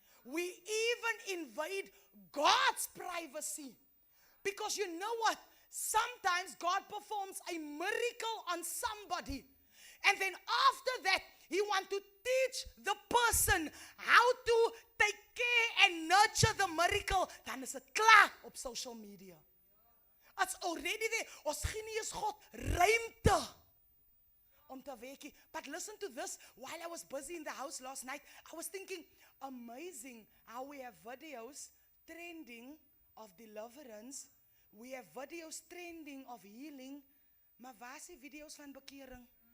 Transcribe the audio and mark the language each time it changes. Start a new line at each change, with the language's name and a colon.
English: We even invade God's privacy. Because you know what? Sometimes God performs a miracle on somebody, and then after that, He wants to teach the person how to take care and nurture the miracle.
Afrikaans: Dan is dit klaar op social media.
English: It's already there.
Afrikaans: Ons gee nie eens God ruimte om te werk.
English: But listen to this. While I was busy in the house last night, I was thinking, amazing how we have videos trending of deliverance. We have videos trending of healing.
Afrikaans: Maar waar is die video's van bekering?